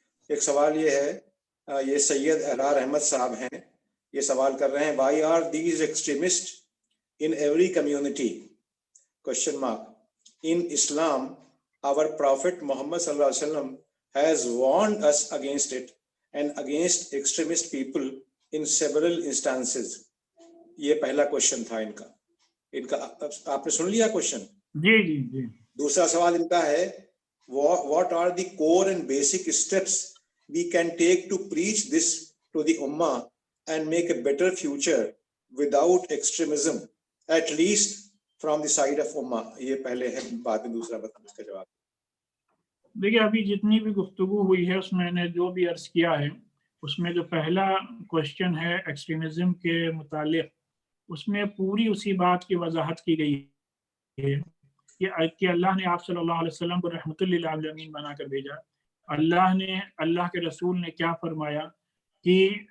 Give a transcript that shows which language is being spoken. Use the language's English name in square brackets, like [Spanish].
[Urdu] ایک سوال یہ ہے، یہ سید احرار احمد صاحب ہیں، یہ سوال کر رہے ہیں، [English] Why are these extremist in every community? Question mark. In Islam our prophet Muhammad sallallahu alaihi wasallam has warned us against it and against extremist people in several instances۔ [Urdu] یہ پہلا کوشچن تھا ان کا آپ نے سن لیا کوشچن؟ جی جی جی۔ دوسرا سوال ان کا ہے، [English] what are the core and basic steps we can take to preach this to the ummah and make a better future without extremism, at least from the side of ummah؟ [Urdu] یہ پہلے ہے بات، دوسرا بات اس کا جواب۔ دیکھیے ابھی جتنی بھی گفتگو ہوئی ہے اس میں نے جو بھی عرض کیا ہے، اس میں جو پہلا کوشچن ہے ایکسٹریمزم کے متعلق، اس میں پوری اسی بات کی وضاحت کی گئی ہے کہ اللہ نے آپ صلی اللہ علیہ وسلم کو رحمت للعالمین بنا کر بھیجا۔ اللہ کے رسول نے کیا فرمایا کہ